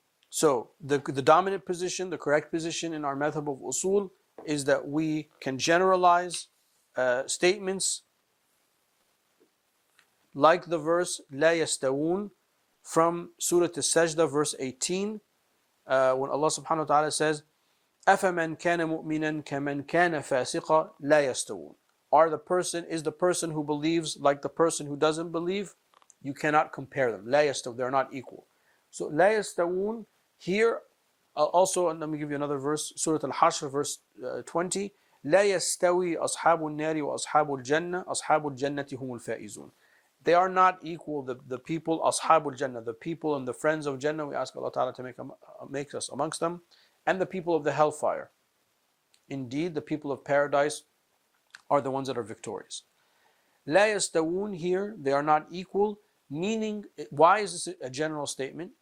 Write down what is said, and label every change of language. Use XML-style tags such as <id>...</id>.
<en>So the dominant position, the correct position in our madhab of usul is that we can generalize statements like the verse</en> <ar>لا يستوون</ar> <en>from Surah Al-Sajdah verse 18 when Allah subhanahu wa ta'ala says</en> <ar>أَفَمَنْ كَانَ مُؤْمِنًا كَمَنْ كَانَ فَاسِقًا لَا يَسْتَوُونَ.</ar> <en>Is the person who believes like the person who doesn't believe? You cannot compare them.</en> <ar>لَا يَسْتَوُونَ,</ar> <en>they're not equal. So لَا يَسْتَوُونَ, here Also, let me give you another verse, Surah Al-Hashr, verse 20.</en> <ar>لا يستوي أصحاب النار وأصحاب الجنة أصحاب الجنة هم الفائزون.</ar> <en>They are not equal, the people, Ashabul Jannah, the people and the friends of Jannah. We ask Allah Ta'ala to make us amongst them, and the people of the hellfire. Indeed, the people of paradise are the ones that are victorious.</en> <ar>لا يستوون,</ar> <en>here, they are not equal, meaning, why is this a general statement?</en>